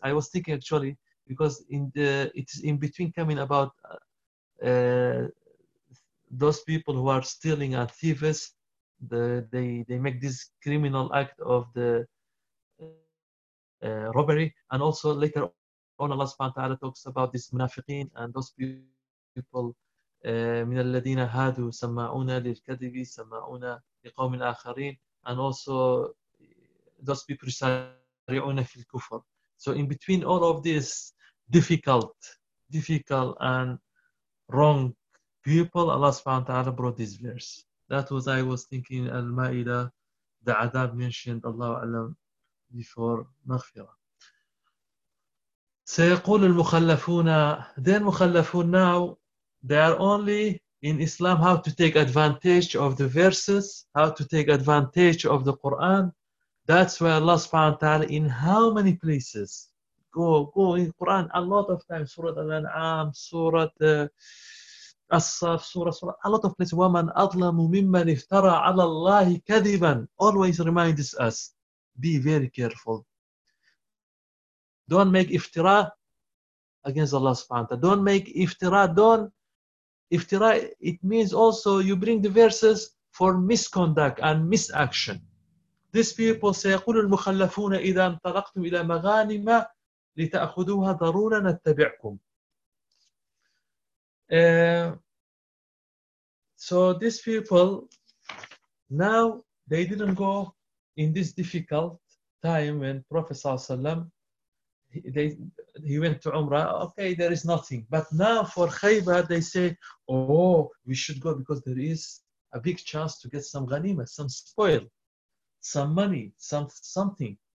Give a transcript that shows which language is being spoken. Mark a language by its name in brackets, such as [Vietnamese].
[English] I was thinking actually, because it's in between coming about those people who are stealing and thieves, they make this criminal act of the robbery, and also later on Allah subhanahu wa ta'ala talks about this munafiqeen and those people [Arabic] من الذين هادوا سماعون للكذب سماعون لقوم آخرين [English] and also those people [Arabic] سارعون في الكفر. [English] So in between all of this difficult and wrong people, Allah subhanahu wa ta'ala brought this verse. That was I was thinking Al-Ma'idah, the adab mentioned Allahu A'lam before Maghfira. [Arabic] سيقول المخلفون [English] then مخلفون now they are only in Islam how to take advantage of the verses, how to take advantage of the Quran. That's why Allah subhanahu wa ta'ala in how many places go in Quran a lot of times, Surah Al-An'am, Surah As-Saf, Surah a lot of places, [Arabic] وَمَنْ أَظْلَمُ مِمَّنْ افْتَرَى عَلَى اللَّهِ كَذِبًا, [English] always reminds us, be very careful. Don't make iftira against Allah subhanahu wa ta'ala. Don't make iftira. Iftira, it means also you bring the verses for misconduct and misaction. These people say, [Arabic] قُلُوا الْمُخَلَّفُونَ إِذَا انْطَلَقْتُمْ إِلَى مَغَانِمَ لِتَأْخُذُوهَا ضَرُورًا نَتَّبِعْكُمْ. [English] So these people, now they didn't go in this difficult time when Prophet ﷺ he went to Umrah, okay, there is nothing. But now for Khaybah, they say, oh, we should go because there is a big chance to get some ghanima, some spoil, some money, something.